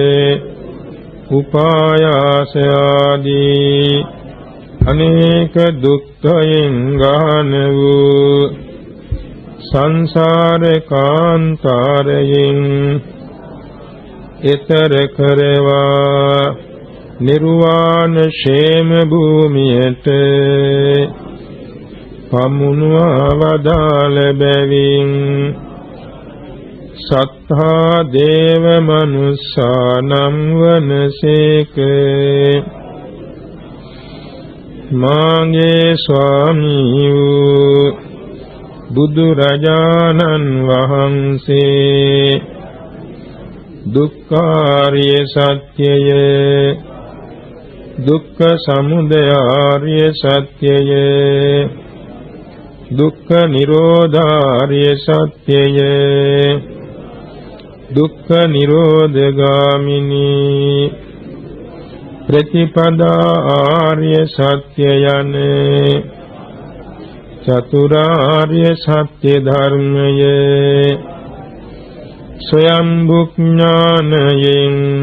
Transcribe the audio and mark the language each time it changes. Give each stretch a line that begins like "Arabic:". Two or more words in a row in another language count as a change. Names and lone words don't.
Sinhala: උපායාස ආදි අනේක දුක්ඛයෙන් ගහනවූ සංසාර කාන්තාරයෙන් එතර කරවා නිර්වාණ ක්ෂේම භූමියට පමුණුවා වදාළ බැවින්
Pali: සත්ථා දේව මනුස්සානං
Sinhala: වනසේක මාගේ ස්වාමීවූ බුදුරජාණන් වහන්සේ දුක්ඛාරිය සත්‍යය දුක්ඛ සමුදයාරිය සත්‍යය දුක්ඛ නිරෝධාරිය සත්‍යය දුක්ඛ නිරෝධගාමිනී ප්‍රතිපදා ආර්ය සත්‍යයන චතුරාර්ය සත්‍ය ධර්මය ස්වයංභුඥානයෙන්